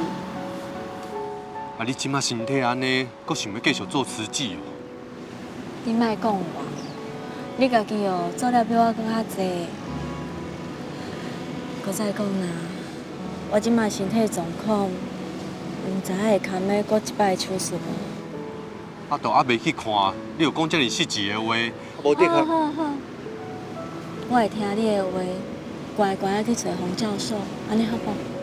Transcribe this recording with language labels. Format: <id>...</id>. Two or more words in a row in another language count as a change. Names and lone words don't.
<nan>啊，你即马身体安尼，阁想要继续做慈济哦？你莫讲我，你家己哦做了比我更较济。搁再讲啦，我即马身体状况，毋知影会堪要搁一摆手术无？啊，都还未去看，你又讲遮尔实际的话，无得好好好，我会听你的话，乖乖啊去找洪教授，安尼好不？</nan>